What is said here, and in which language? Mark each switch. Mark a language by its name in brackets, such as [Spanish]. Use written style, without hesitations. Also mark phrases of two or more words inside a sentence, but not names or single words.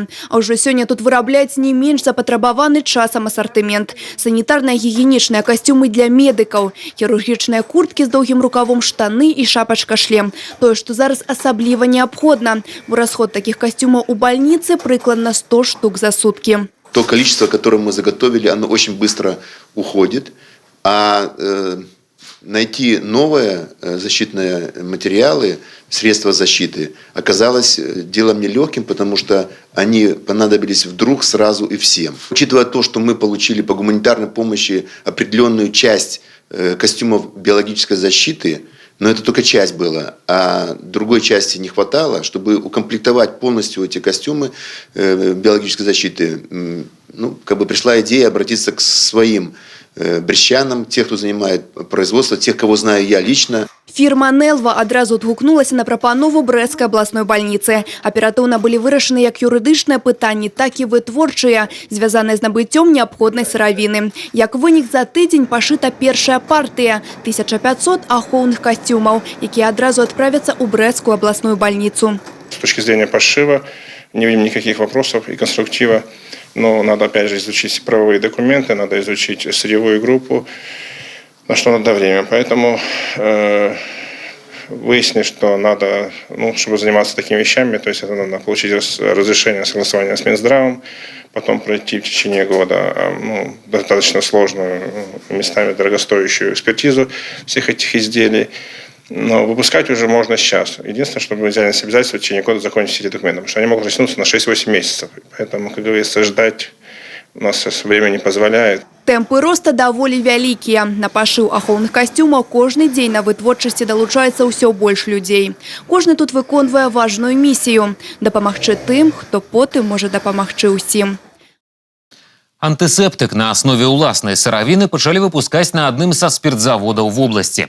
[Belarusian] А ўжо сёння тут вырабляюць не менш запатрабаваны часам асартымент. Санітарна-гігіенічныя касцюмы для медыкаў, хірургічныя курткі з доўгім рукавом, штаны і шапачка-шлем. Тое, што зараз асабліва неабходна. Бо расход такіх касцюмаў у бальніцы прыкладна 100 штук за суткі. [Russian] То количество, которое мы заготовили, оно очень быстро уходит. Найти новые защитные материалы, средства защиты, оказалось делом нелегким, потому что они понадобились вдруг сразу и всем. Учитывая то, что мы получили по гуманитарной помощи определенную часть костюмов биологической защиты, но это только часть была, а другой части не хватало, чтобы укомплектовать полностью эти костюмы биологической защиты. пришла идея обратиться к своим брестчанам, тех, кто занимает производство, тех, кого знаю я лично. Фірма «Нелва» адразу адгукнулася на прапанову Брэсцкай абласной бальніцы. Аператыўна былі вырашаны як юрыдычныя пытанні, так і вытворчыя, звязаныя з набыццём неабходнай сыравіны. Як вынік, за тыдзень пашыта першая партыя – 1500 ахоўных касцюмаў, якія адразу адправяцца ў Брэсцкую абласную бальніцу. С точки зрения пошива не видим никаких вопросов и конструктива. Но надо опять же изучить правовые документы, надо изучить сырьевую группу, на что надо время. Поэтому выяснили, что надо, чтобы заниматься такими вещами, то есть это надо получить разрешение согласования с Минздравом, потом пройти в течение года достаточно сложную, местами дорогостоящую экспертизу всех этих изделий. Но выпускать уже можно сейчас. Единственное, чтобы мы взяли на себя обязательство в течение года закончить все эти документы, потому что они могут растянуться на 6-8 месяцев. Поэтому, как говорится, ждать у нас время не позволяет. [Belarusian] Тэмпы роста даволі вялікія. На пашыў ахоўных касцюмаў кожны дзень на вытворчасці далучаецца ўсё больш людзей. Кожны тут выконвае важную місію – дапамагчы тым, хто потым можа дапамагчы ўсім. Антысептык на аснове ўласнай сыравіны пачалі выпускаць на адным са спіртзаводаў в обласці.